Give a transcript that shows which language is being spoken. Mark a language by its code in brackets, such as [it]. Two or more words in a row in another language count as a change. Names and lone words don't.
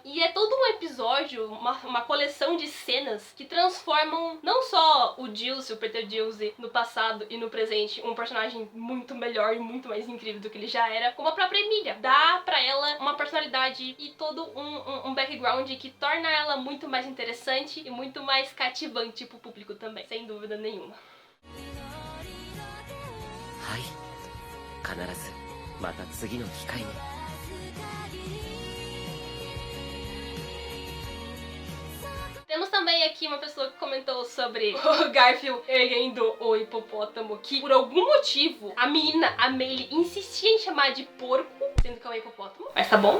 [pt] E é todo um episódio, uma coleção de cenas que transformam não só o Dilce, o Peter Dilce, no passado e no presente, um personagem muito melhor e muito mais incrível do que ele já era, como a própria Emilia. Dá pra ela uma personalidade e todo um background que torna ela muito mais interessante e muito mais cativante pro público também, sem dúvida nenhuma. [ja] はい必ずまた次の機会に [pt] Temos também aqui uma pessoa que comentou sobre o Garfield erguendo o hipopótamo, que por algum motivo a menina, a Meili, insistia em chamar de porco, sendo que é um hipopótamo, mas tá bom.